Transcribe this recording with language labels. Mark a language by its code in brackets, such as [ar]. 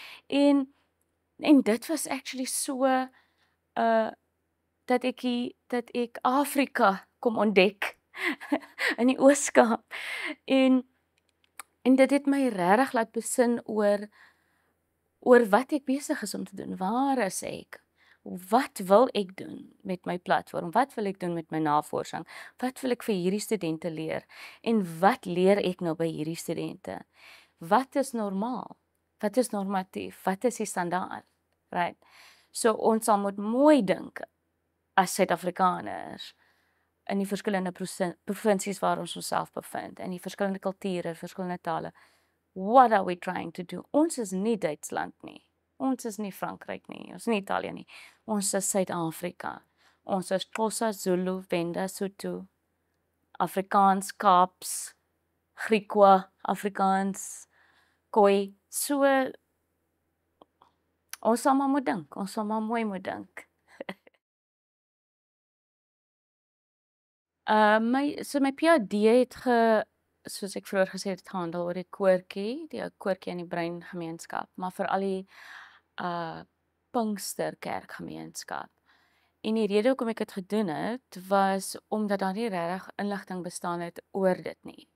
[af] En dit was actually so, dat ek Afrika kom ontdek in die Ooskaap. En dit het my regtig laat besin oor wat ek besig is om te doen. Waar is ek? Wat wil ek doen met my platform? Wat wil ek doen met my navorsing? Wat wil ek vir hierdie studente leer? En wat leer ek nou by hierdie studente? Wat is normaal? Wat is normatief? Wat is die standaard? Right? So ons sal moet mooi dink as Suid-Afrikaners in die verskillende provinsies waar ons onsself bevind, in die verskillende kulture, verskillende tale. [en] What are we trying to do? [af] Ons is nie Duitsland nie. Ons is nie Frankryk nie. Ons is nie Italië nie. Ons is Suid-Afrika. Ons is Xhosa, Zulu, Venda, Sotho, Afrikaans, Kaaps, Griekwa, Afrikaans, Khoi. So ons sal maar moet dink. Ons sal maar mooi moet dink. My PhD het soos ek vroeër gesê het, gehandel oor die koortjie in die breingemeenskap, maar vir al die Pinksterkerkgemeenskap. En die rede hoekom ek dit gedoen het, was omdat daar nie regtig inligting bestaan het oor dit nie.